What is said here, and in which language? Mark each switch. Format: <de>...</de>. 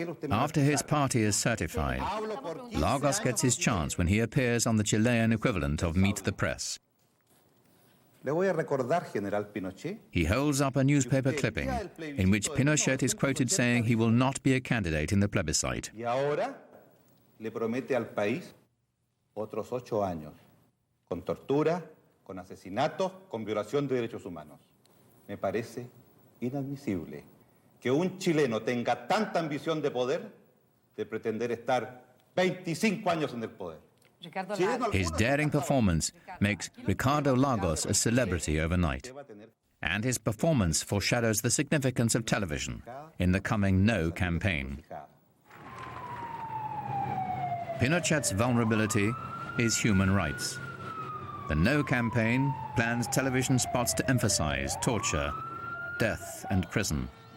<en>After his party is certified, Lagos gets his chance when he appears on the Chilean equivalent of Meet the Press.</en> <es>Le voy a recordar, General Pinochet.</es> <en>He holds up a newspaper clipping in which Pinochet is quoted saying he will not be a candidate in the plebiscite.</en> <es>Y ahora le promete al país otros 8 años, con tortura, con asesinatos, con violación de derechos humanos. Me parece inadmisible que un chileno tenga tanta ambición de poder de pretender estar 25 años en el poder.</es> <en>His daring performance makes Ricardo Lagos a celebrity overnight. And his performance foreshadows the significance of television in the coming No campaign. Pinochet's vulnerability is human rights. The No campaign plans television spots to emphasize torture, death, and prison.</en>